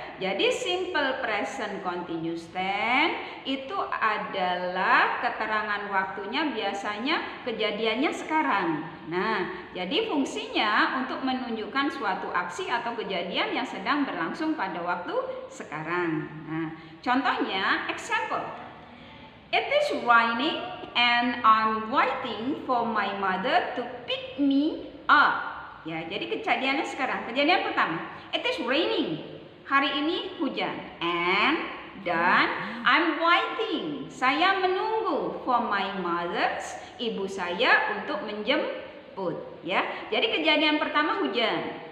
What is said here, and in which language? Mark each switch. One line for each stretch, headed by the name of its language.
Indonesian: Jadi simple present continuous tense itu adalah keterangan waktunya biasanya kejadiannya sekarang. Nah, jadi fungsinya untuk menunjukkan suatu aksi atau kejadian yang sedang berlangsung pada waktu sekarang. Nah, contohnya example.
English: It is raining and I'm waiting for my mother to pick me up.
Indonesian: Ya, jadi kejadiannya sekarang. Kejadian pertama,
English: it is raining.
Indonesian: Hari ini hujan. Dan
English: I'm waiting.
Indonesian: Saya menunggu
English: for my mother,
Indonesian: ibu saya untuk menjemput. Ya, jadi kejadian pertama hujan.